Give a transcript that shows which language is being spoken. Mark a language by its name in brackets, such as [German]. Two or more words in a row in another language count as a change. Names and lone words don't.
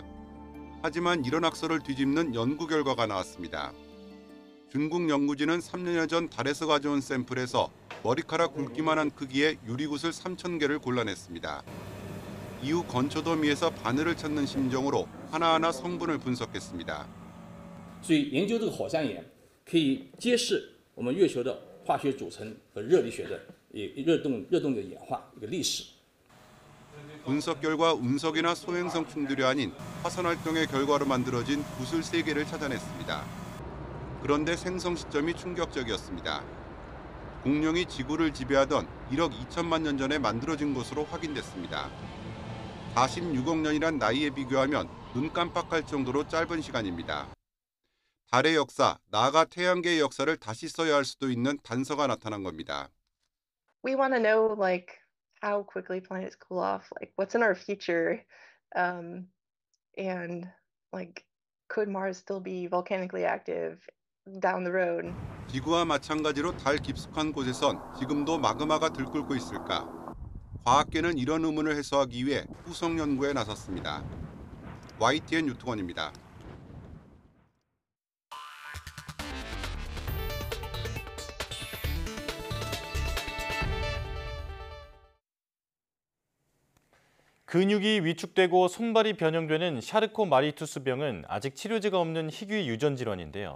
[Korean] 하지만 이런 학설을 뒤집는 연구 결과가 나왔습니다. 중국 연구진은 3년여 전 달에서 가져온 샘플에서 머리카락 굵기만 한 크기의 유리구슬 3,000개를 골라냈습니다. 이후 건초더미에서 바늘을 찾는 심정으로 하나하나 성분을 분석했습니다. [Chinese] 所以研究这个火山岩可以揭示我们月球的化学组成和热力学的热动的演化一个历史。 [Korean] 분석 결과 운석이나 소행성 충돌이 아닌 화산 활동의 결과로 만들어진 구슬 3개를 찾아냈습니다. 그런데 생성 시점이 충격적이었습니다. 공룡이 지구를 지배하던 1억 2천만 년 전에 만들어진 것으로 확인됐습니다. 46억 년이란 나이에 비교하면 눈 깜빡할 정도로 짧은 시간입니다. 달의 역사, 나아가 태양계의 역사를 다시 써야 할 수도 있는 단서가 나타난 겁니다. [English] We want to know how quickly planets cool off, what's in our future, and could Mars still be volcanically active down the road? [Korean] 지구와 마찬가지로 달 깊숙한 곳에선 지금도 마그마가 들끓고 있을까? 과학계는 이런 의문을 해소하기 위해 후속 연구에 나섰습니다. YTN 유투원입니다. 근육이 위축되고 손발이 변형되는 샤르코마리투스병은 아직 치료제가 없는 희귀 유전 질환인데요.